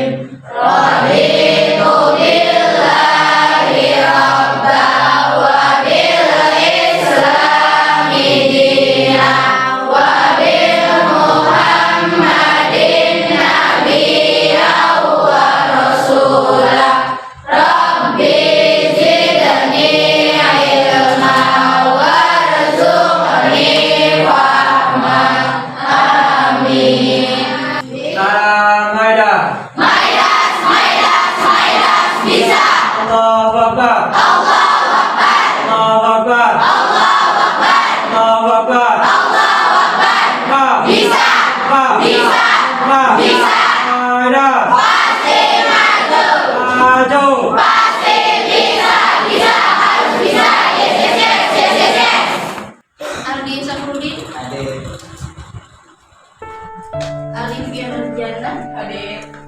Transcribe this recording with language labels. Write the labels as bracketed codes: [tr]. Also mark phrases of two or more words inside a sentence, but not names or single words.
[ar] رضيت بالله ربا وبالإسلام دينا وبمحمد نبيا ورسوله. رب زدني علما وارزقني فهما. Amin. [id] Salam Maidah. Maidas, bisa. [ar] الله أكبر. الله أكبر. الله أكبر. الله أكبر. الله أكبر. الله أكبر. [id] Ma. Bisa. Ma. Bisa. Ma. Bisa. Maidah. Pasti maju. Maju. Pasti bisa. Harus bisa. Yes. Ardi Safrudin. Adik. Alifia Nurjana. Adik.